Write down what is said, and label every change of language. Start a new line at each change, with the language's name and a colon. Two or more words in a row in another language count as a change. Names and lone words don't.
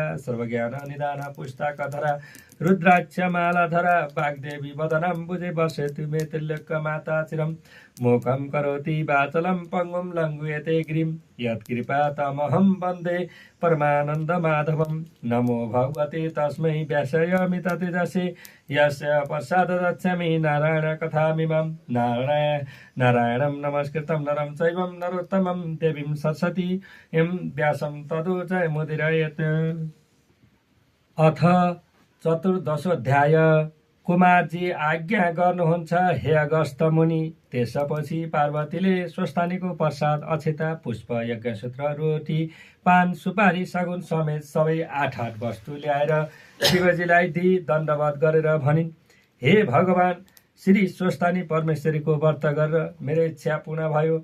Sanskrit: सर्वज्ञान निदान पुस्तकधरा रुद्राक्ष मालाधरा वाग्देवी वदनाम्बुजे बसेतु मे त्रिलोक माता चिरं मोकं करोति वाचलं पङ्गुं लङ्घयते गिरिं यत्कृपा तमहं वन्दे परमानन्द माधवं नमो भगवते तस्मै व्यासयामि ततेजसे यस्य पश्चात् रक्षामि नारायण कथामिमं नारायणं नमस्कृतं नरं चैव नरोत्तमं देवीं सरस्वती यं व्यासं ततो जयमुदीरयेत्। अथ चतुर्दशोऽध्याय।
Nepali: कुमारजी आज्ञा गर्नुहुन्छ हे अगस्त मुनि। त्यसपछि पार्वतीले स्वस्थानीको प्रसाद अक्षता पुष्प यज्ञसूत्र रोटी पान सुपारी सगुन समेत सबै 8 वस्तु ल्याएर शिवजीलाई दिई दण्डवत गरेर भनिन्, हे भगवान, श्री स्वस्थानी परमेश्वरीको व्रत गरेर मेरो इच्छा पूर्ण भयो।